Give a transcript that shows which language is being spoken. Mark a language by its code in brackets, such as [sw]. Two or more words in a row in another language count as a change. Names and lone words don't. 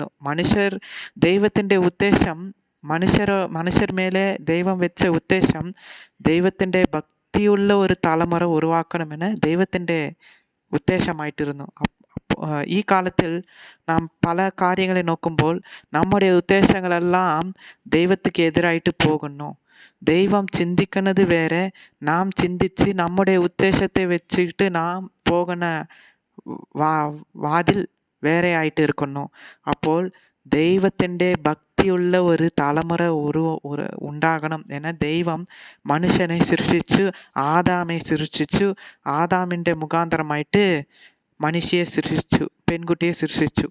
[ml] ദൈവത്തിൻ്റെ ഉദ്ദേശം, മനുഷ്യർ മേലെ ദൈവം വെച്ച ഉദ്ദേശം, ദൈവത്തിൻ്റെ ഭക്തിയുള്ള ഒരു തലമുറ ഉരുവാക്കണമെന്ന് ദൈവത്തിൻ്റെ ഉദ്ദേശമായിട്ടിരുന്നു. ഈ കാലത്തിൽ നാം പല കാര്യങ്ങളെ നോക്കുമ്പോൾ നമ്മുടെ ഉദ്ദേശങ്ങളെല്ലാം ദൈവത്തിക്ക് എതിരായിട്ട് പോകുന്നു. [ta] தெய்வம் சிந்திக்கிறது வேற, நாம் சிந்திச்சு நம்முடைய உத்தேசத்தை வச்சுக்கிட்டு நாம் போகன [ml] വാ വാതിൽ വേറെ ആയിട്ട് ഇരിക്കുന്നു. അപ്പോൾ ദൈവത്തിൻ്റെ ഭക്തിയുള്ള ഒരു തലമുറ ഉണ്ടാകണം എന്ന ദൈവം മനുഷ്യനെ സൃഷ്ടിച്ചു, ആദാമെ സൃഷ്ടിച്ചു, ആദാമിൻ്റെ മുഖാന്തരമായിട്ട് മനുഷ്യയെ സൃഷ്ടിച്ചു, പെൺകുട്ടിയെ സൃഷ്ടിച്ചു.